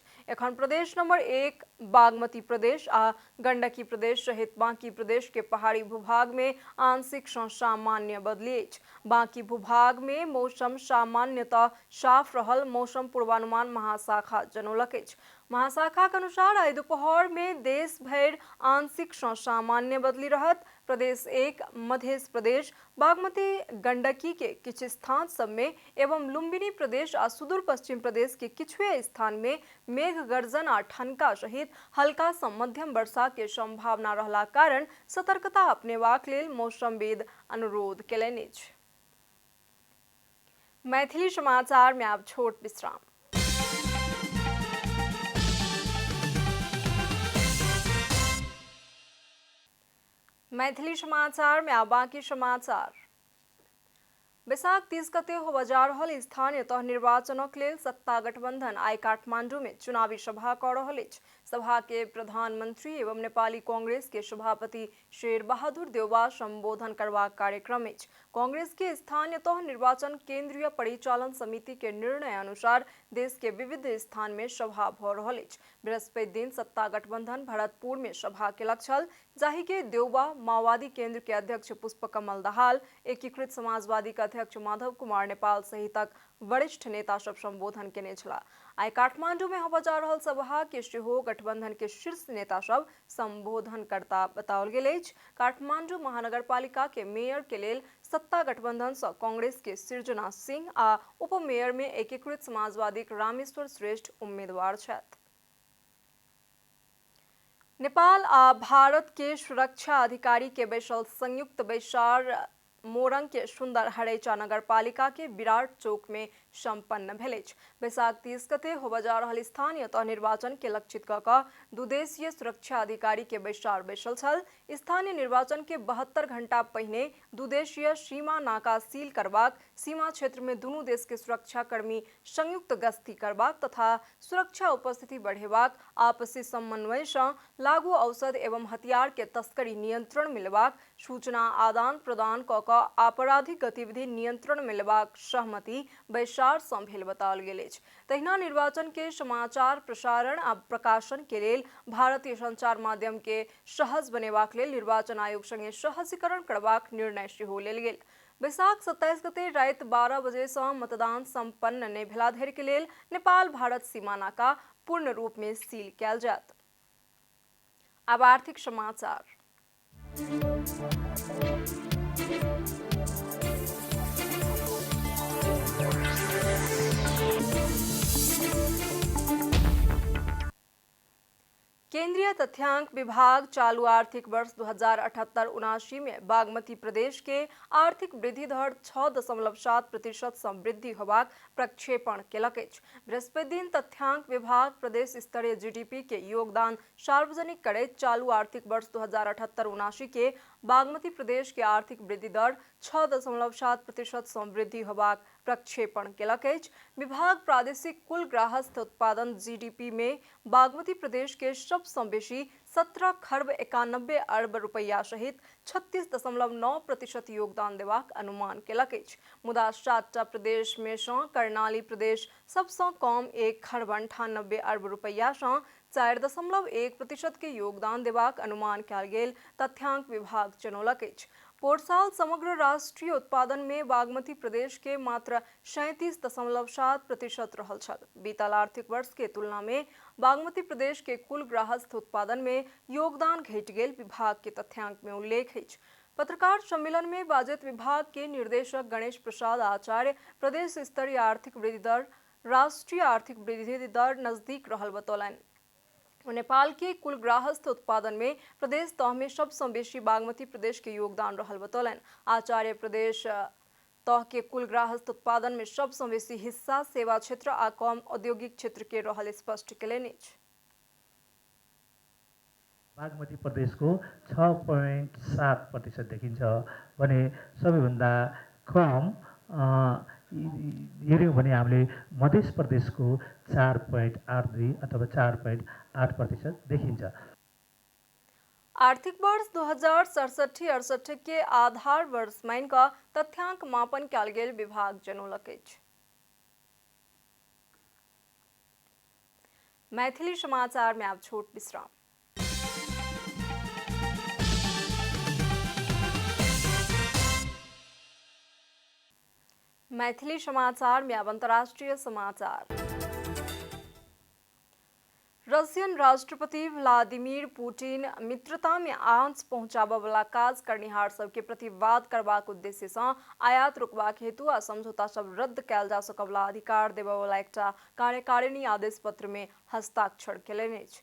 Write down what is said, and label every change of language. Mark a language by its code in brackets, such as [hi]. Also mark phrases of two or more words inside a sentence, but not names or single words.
[mai] एखन प्रदेश नंबर 1 बागमती प्रदेश आ गंडकी प्रदेश सहित बाकी प्रदेश के पहाड़ी भूभाग में आंशिक सँ सामान्य बदली अछि। बाकी भूभाग में मौसम सामान्यतः साफ रहल मौसम पूर्वानुमान महाशाखा जनौलक अछि। महाशाखा के अनुसार आइ दोपहर में देश भरि आंशिक सँ सामान्य बदली रहत। प्रदेश 1 मध्य प्रदेश बागमती गंडकी के किछ स्थान सब में एवं लुम्बिनी प्रदेश आ सुदूर पश्चिम प्रदेश के किछुए स्थान में मेघ गर्जन आ ठनका सहित हल्का सँ मध्यम वर्षा के संभावना रहला कारण सतर्कता अपनेबाक लेल मौसमविद अनुरोध केलनि अछि। मैथिली समाचार में आब छोट विश्राम। मैथिली समाचार में आब बाकी समाचार। बैसाख 30 गते होबय जा रहल स्थानीय तह निर्वाचनक लेल सत्ता गठबंधन आइ काठमांडू में चुनावी सभा कऽ रहल अछि। सभा के प्रधानमंत्री एवं नेपाली कांग्रेस के सभापति शेर बहादुर देउबा संबोधन करबाक कार्यक्रम अछि। कांग्रेस के स्थानीय तह निर्वाचन केंद्रीय परिचालन समिति के निर्णय अनुसार देश के विविध स्थान में सभा भऽ रहल अछि। बृहस्पति दिन सत्ता गठबंधन भरतपुर में सभा केलक छल, जाहि के देउबा, माओवादी केंद्र के अध्यक्ष पुष्पकमल दाहाल, एकीकृत समाजवादी के अध्यक्ष माधव कुमार नेपाल सहितक वरिष्ठ नेता सब संबोधन केने छला। आइ काठमांडू में होबय जा रहल सभा के सेहो गठबंधन के शीर्ष नेता सब संबोधन करता बताओल गेल अछि। काठमांडू महानगरपालिका के मेयर के लेल सत्ता गठबंधन सँ कांग्रेस के सृजना सिंह आ उपमेयर में एकीकृत समाजवादी रामेश्वर श्रेष्ठ उम्मीदवार छथि। नेपाल आ भारत के सुरक्षा अधिकारी के बैसल संयुक्त बैसार मोरंग के सुंदर हरैचा नगरपालिका के विराट चौक में संपन्न भेल अछि। बैसाख 30 गते होबय जा रहल स्थानीय तह निर्वाचन के लक्षित कऽ कऽ दुदेशीय सुरक्षा अधिकारी के बैसार बैसल छल। स्थानीय निर्वाचन के 72 घंटा पहिने दुदेशीय सीमा नाका सील करबाक, सीमा क्षेत्र में दुनू देश के सुरक्षा कर्मी संयुक्त गश्ती करबाक तथा सुरक्षा उपस्थिति बढ़ेबाक, आपसी समन्वय सँ लागू औषध एवं हथियार के तस्करी नियंत्रण में लेबाक, सूचना आदान प्रदान कऽ कऽ आपराधिक गतिविधि नियंत्रण में लेबाक सहमति बैसार सँ भेल बताओल गेल अछि। तहिना निर्वाचन के समाचार प्रसारण आ प्रकाशन के लेल भारतीय संचार माध्यम के सहज बनेबाक लेल निर्वाचन आयोग संगे सहजीकरण करबाक निर्णय सेहो लेल गेल। बैसाख 27 गते राति 12 बजे सँ मतदान संपन्न नहि भेला धरि के लेल नेपाल भारत सीमा नाका पूर्ण रूप में सील कयल जायत। अब आर्थिक समाचार। केंद्रीय तथ्यांक विभाग चालू आर्थिक वर्ष 2078-79 में बागमती प्रदेश के आर्थिक वृद्धि दर 6.7% सँ वृद्धि होबाक प्रक्षेपण केलक अछि। बृहस्पति दिन तथ्यांक विभाग प्रदेश स्तरीय जीडीपी के योगदान सार्वजनिक करैत चालू आर्थिक वर्ष 2078-79 के बागमती प्रदेश के आर्थिक वृद्धि दर 6.7% सँ वृद्धि होबाक प्रक्षेपण केलक अछि। विभाग प्रादेशिक कुल ग्राहस्थ उत्पादन जीडीपी में बागमती प्रदेश के सबसँ बेसी 17 खर्ब 91 अरब रुपया सहित 36.9% योगदान देबाक अनुमान केलक अछि। मुदा 7टा प्रदेश में सँ कर्णाली प्रदेश सबसँ कम 1 खर्ब 98 अरब रुपया सँ 4.1% के योगदान देबाक अनुमान कयल गेल तथ्यांक विभाग जनौलक अछि। पोर साल समग्र राष्ट्रीय उत्पादन में बागमती प्रदेश के मात्र 37.7% रहल छल। बीतल आर्थिक वर्ष के तुलना में बागमती प्रदेश के कुल ग्राहस्थ उत्पादन में योगदान घटि गेल विभाग के तथ्यांक में उल्लेख अछि। पत्रकार सम्मेलन में बजट विभाग के निर्देशक गणेश प्रसाद आचार्य प्रदेश स्तरीय आर्थिक वृद्धि दर राष्ट्रीय आर्थिक वृद्धि दर नजदीक रहल बतौलनि। नेपाल के कुल ग्राहस्थ उत्पादन में प्रदेश तह में सबसँ बेसी बागमती प्रदेश के योगदान रहल बतौलनि। आचार्य प्रदेश तह के कुल ग्राहस्थ उत्पादन में सबसँ बेसी हिस्सा सेवा क्षेत्र आ कम औद्योगिक क्षेत्र के रहल स्पष्ट केलनि अछि। [ne] बागमती प्रदेशको 6.7% देखिन्छ भने सबैभन्दा कम हेऱ्यौँ भने हामीले मध्य प्रदेशको 4.82 अथवा 4.8% देखिन्छ। [mai] आर्थिक वर्ष 2067-68 के आधार वर्ष में इनका तथ्यांक मापन कयल गेल विभाग जनौलक अछि। मैथिली समाचार में आब छोट विश्राम। मैथिली समाचार में अब अंतर्राष्ट्रीय समाचार। रसियन राष्ट्रपति व्लादिमीर पुतिन मित्रता में आंच पहुंचाबय वाला काज करनिहार सबके प्रतिवाद करबाक उद्देश्य से आयात रोकबाक हेतु आ समझौता सब रद्द कयल जा सकयवला अधिकार देबय वाला एकटा कार्यकारिणी आदेश पत्र में हस्ताक्षर केलनि अछि।